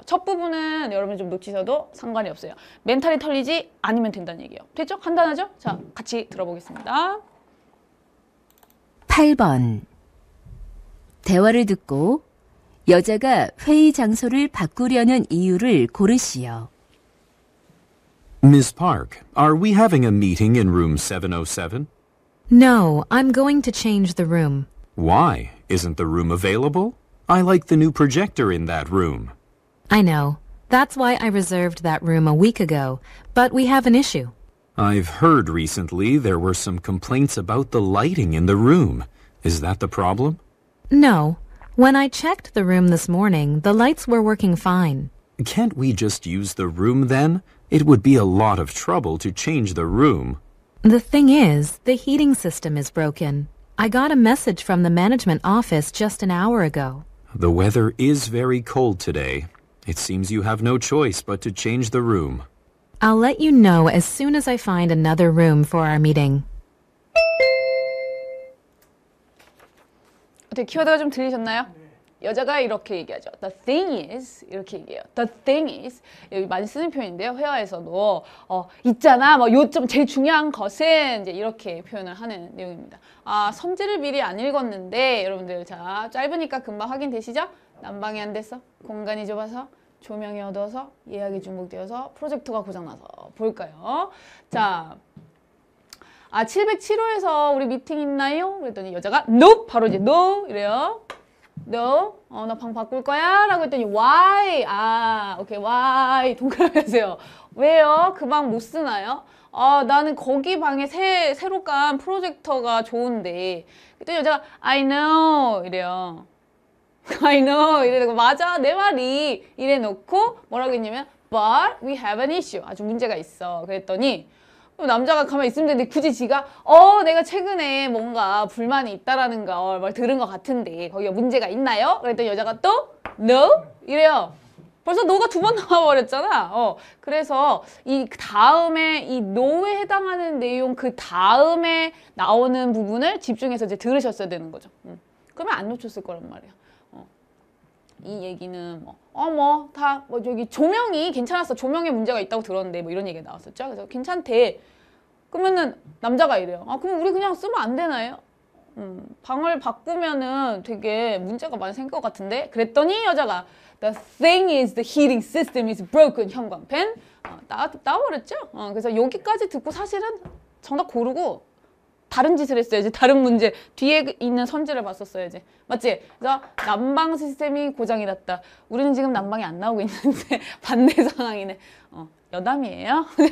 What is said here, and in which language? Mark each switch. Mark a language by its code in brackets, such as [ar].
[ko] 첫 부분은 여러분 좀 놓치셔도 상관이 없어요. 멘탈이 털리지 않으면 된다는 얘기예요. 됐죠? 간단하죠? 자, 같이 들어보겠습니다. 8번. 대화를 듣고 여자가 회의 장소를 바꾸려는 이유를 고르시오. [en] Miss Park, are we having a meeting in room 707? No, I'm going to change the room. Why? Isn't the room available? I like the new projector in that room. I know. That's why I reserved that room a week ago. But we have an issue. I've heard recently there were some complaints about the lighting in the room. Is that the problem? No. When I checked the room this morning, the lights were working fine. Can't we just use the room then? It would be a lot of trouble to change the room. The thing is, the heating system is broken. I got a message from the management office just an hour ago. The weather is very cold today. It seems you have no choice but to change the room. I'll let you know as soon as I find another room for our meeting. [ko] 어떻게 키워드가 좀 들리셨나요? 여자가 이렇게 얘기하죠. [en] The thing is [ko] 이렇게 얘기해요. [en] The thing is [ko] 여기 많이 쓰는 표현인데요. 회화에서도 있잖아. 뭐 요점 제일 중요한 것은 이제 이렇게 표현을 하는 내용입니다. 아 선지를 미리 안 읽었는데 여러분들 자 짧으니까 금방 확인되시죠? 난방이 안 됐어. 공간이 좁아서. 조명이 어두워서. 예약이 중복되어서. 프로젝터가 고장나서. 볼까요? 자. 707호에서 우리 미팅 있나요? 그랬더니 여자가 no! 바로 이제 no! 이래요. no? 나 방 바꿀 거야? 라고 했더니 why? 오케이. why? 동그라미 하세요. 왜요? 그 방 못 쓰나요? 나는 거기 방에 새로 깐 프로젝터가 좋은데. 그랬더니 여자가 [en] I know! [ko] 이래요. I know! 이래고 맞아. 내 말이. 이래 놓고 뭐라고 했냐면 [en] but we have an issue. [ko] 아주 문제가 있어. 그랬더니 남자가 가만히 있으면 되는데 굳이 지가 내가 최근에 뭔가 불만이 있다라는 걸 들은 것 같은데 거기가 문제가 있나요? 그랬더니 여자가 또 no? 이래요. 벌써 no가 두 번 나와버렸잖아. 그래서 이 다음에 이 no에 해당하는 내용 그 다음에 나오는 부분을 집중해서 이제 들으셨어야 되는 거죠. 그러면 안 놓쳤을 거란 말이야. 이 얘기는 저기 조명이 괜찮았어. 조명에 문제가 있다고 들었는데 뭐 이런 얘기가 나왔었죠. 그래서 괜찮대. 그러면은 남자가 이래요. 그럼 우리 그냥 쓰면 안 되나요? 방을 바꾸면은 되게 문제가 많이 생길 것 같은데. 그랬더니 여자가 [en] The thing is the heating system is broken. [ko] 형광펜. 나와버렸죠. 그래서 여기까지 듣고 사실은 정답 고르고 다른 짓을 했어야지. 다른 문제 뒤에 있는 선지를 봤었어야지. 맞지? 그래서 난방 시스템이 고장이 났다. 우리는 지금 난방이 안 나오고 있는데 반대 상황이네. 여담이에요.